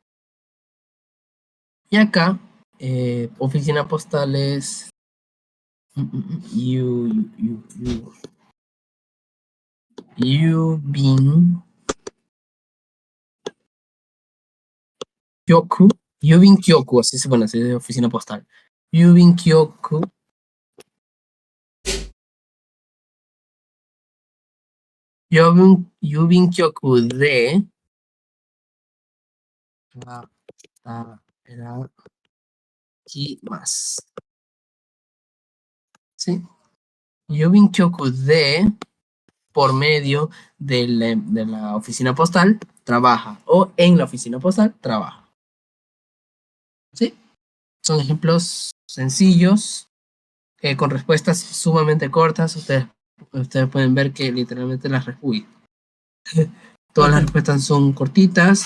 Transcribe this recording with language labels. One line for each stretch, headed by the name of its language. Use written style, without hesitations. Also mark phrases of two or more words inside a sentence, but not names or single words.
Spanish: Y acá, oficina postal es
Japanese: 郵便局. 郵便局,
Spanish: así se pone, así de oficina postal.
Japanese: 郵便局 郵便局 で 働きます.
Spanish: ¿Sí?
Japanese: 郵便局 で
Spanish: por medio de la oficina postal trabaja o en la oficina postal trabaja. ¿Sí? Son ejemplos sencillos con respuestas sumamente cortas. Ustedes pueden ver que literalmente todas las respuestas son cortitas.